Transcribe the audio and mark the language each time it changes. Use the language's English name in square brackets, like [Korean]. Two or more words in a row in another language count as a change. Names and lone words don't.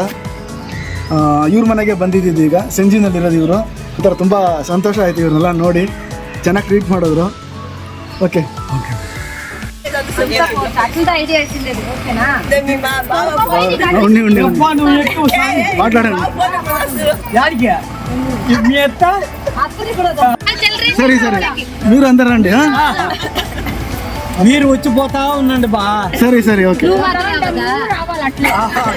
[Kannada] ಇವ್ರ ಮನೆಗೆ ಬಂದಿದ್ದು ಈಗ ಸಂಜಿನಲ್ಲಿರೋದು ಇವರು. ಒಂಥರ ತುಂಬ ಸಂತೋಷ ಆಯಿತು ಇವ್ರನ್ನೆಲ್ಲ ನೋಡಿ, ಚೆನ್ನಾಗಿ ಟ್ರೀಟ್ ಮಾಡಿದ್ರು. [English] okay okay [Kannada] ಉಣ್ಣಿ ಮಾತಾಡೋಣ. [Telugu] సరే సరే మీరు అందరు రండి. మీరు వచ్చిపోతా ఉండండి బా. సరే సరే ఓకే.